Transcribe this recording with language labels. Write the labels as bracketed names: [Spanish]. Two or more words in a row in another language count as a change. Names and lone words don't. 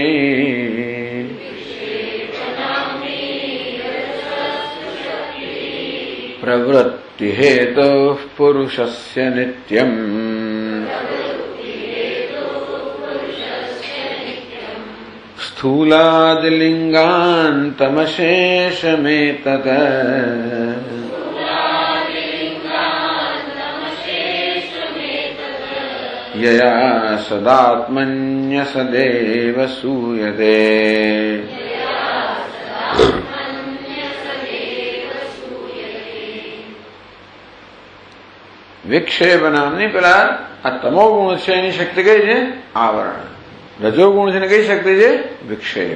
[Sanskrit] प्रवृत्ति हेतु पुरुषस्य नित्यम स्थूलादलिंगान्तमशेषमेतत् यया सदात्मन्यसदेव सूयते. [Gujarati] વિક્ષેપ નામની પેલા આ તમો ગુણ છે એની શક્તિ કઈ છે? આવરણ. રજોગુણ છે ને કઈ શક્તિ છે? વિક્ષેપ.